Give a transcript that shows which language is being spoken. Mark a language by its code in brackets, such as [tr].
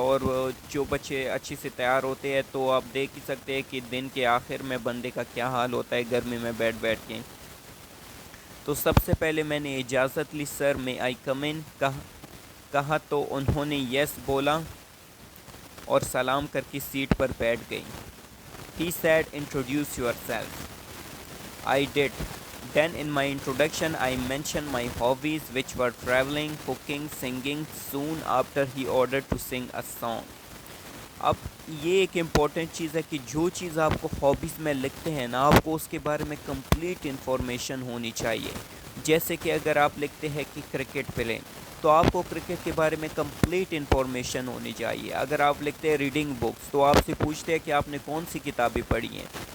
[hi] और जो बच्चे अच्छे से तैयार होते हैं तो आप देख ही सकते हैं कि दिन के आखिर में बंदे का क्या हाल होता है गर्मी में बैठ बैठ के। तो सबसे पहले मैंने इजाज़त ली, सर में आई कम इन कहा तो उन्होंने यस बोला और सलाम करके सीट पर बैठ गई। [en] He said introduce yourself. I did. Then in my introduction I mentioned my hobbies, which were traveling, cooking, singing. Soon after he ordered to sing a song. [hi] अब ये एक इम्पॉर्टेंट चीज़ है कि जो चीज़ आपको हॉबीज़ में लिखते हैं ना, आपको उसके बारे में कंप्लीट इन्फॉर्मेशन होनी चाहिए। जैसे कि अगर आप लिखते हैं कि क्रिकेट प्ले, तो आपको क्रिकेट के बारे में कंप्लीट इन्फॉर्मेशन होनी चाहिए। अगर आप लिखते हैं रीडिंग बुक्स, तो आपसे पूछते हैं कि आपने कौन सी किताबें पढ़ी हैं।